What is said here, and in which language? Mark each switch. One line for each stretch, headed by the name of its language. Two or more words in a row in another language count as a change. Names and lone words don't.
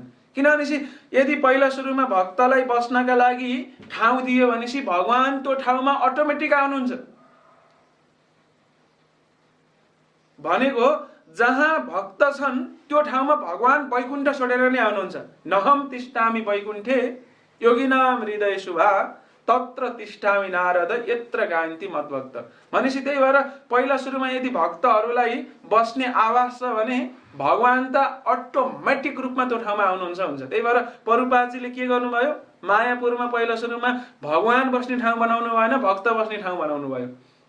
Nepali: किनभनेपछि यदि पहिला सुरुमा भक्तलाई बस्नका लागि ठाउँ दियो भनेपछि भगवान त्यो ठाउँमा अटोमेटिक आउनुहुन्छ। भनेको जहाँ भक्त छन् त्यो ठाउँमा भगवान वैकुण्ठ छोडेर नै आउनुहुन्छ।
Sanskrit: नहम तिष्ठामि वैकुण्ठे योगिनाम हृदय शुभा तत्र तिष्ठामि नारद यत्र गायन्ति मद्भक्त।
Nepali: भनेपछि त्यही भएर पहिला सुरुमा यदि भक्तहरूलाई बस्ने आवास छ भने भगवान त अटोमेटिक रूपमा त्यो ठाउँमा आउनुहुन्छ हुन्छ। त्यही भएर प्रभुपादजीले के गर्नुभयो, मायापुरमा पहिला सुरुमा भगवान बस्ने ठाउँ बनाउनु भएन, भक्त बस्ने ठाउँ बनाउनु भयो।